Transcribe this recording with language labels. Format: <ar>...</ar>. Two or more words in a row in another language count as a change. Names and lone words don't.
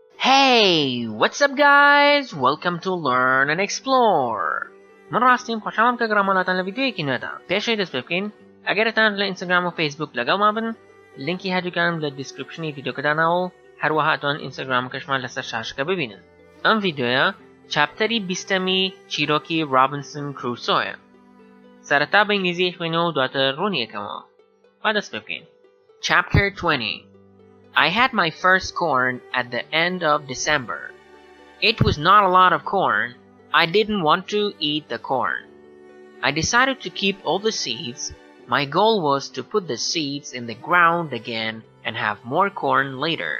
<en>Hey, what's up guys? Welcome to Learn and Explore.</en> <ckb>من راستیم خوشحالم که گراماناتان لویدیویەکی نوێدا. پێشەوەی دەست پێ بکەین ئەگەرتان لە ئینستاگرام و فەیسبووک لەگەڵمان بن لینکی هەردووکانم لە دیسکریپشنی ڤیدیۆکەداناوە و هەروەها ئەتوان ئینستاگرامەکەشمان لەسەر شاشەکە ببینن. ئەم ڤیدیۆیە چاپتەری 20ەمی چیرۆکی رابنسن کروسۆیە. سەرەتا بە ئینگلیزی خوێنەوە و دواتر ڕوونیەکەمەوە. با دەست پێ بکەین.</ckb> <en>Chapter 20. I had my first corn at the end of December. It was not a lot of corn. I didn't want to eat the corn. I decided to keep all the seeds. My goal was to put the seeds in the ground again and have more corn later.</en>